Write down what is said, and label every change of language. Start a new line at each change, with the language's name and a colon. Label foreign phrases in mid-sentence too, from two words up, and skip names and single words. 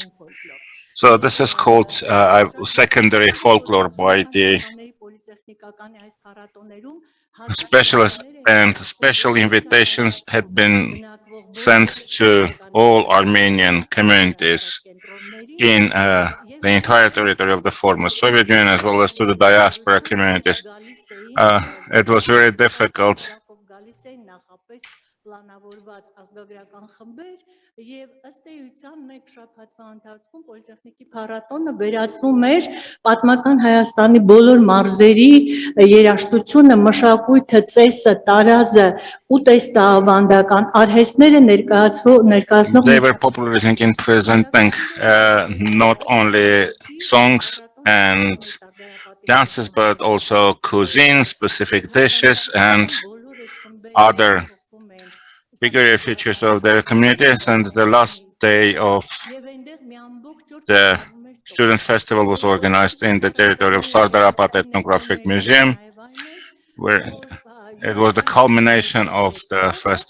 English: So this is called secondary folklore by the specialists, and special invitations had been sent to all Armenian communities in the entire territory of the former Soviet Union as well as to the diaspora communities. It was very difficult
Armenian: պլանավորված ազգագրական խմբեր եւ ըստ էության մեկ շաբաթվա ընթացքում Պոլիտեխնիկի փառատոնը վերացվում էր պատմական Հայաստանի բոլոր մարզերի երաժշտությունը, մշակույթը, ծեսը, տարազը, ուտեստավանդական արհեստները ներկայացնող
English: They were popularizing in presenting not only songs and dances, but also cuisine, specific dishes, and other peculiar features of their communities. And the last day of the student festival was organized in the territory of Sardarapat Ethnographic Museum, where it was the culmination of the fest.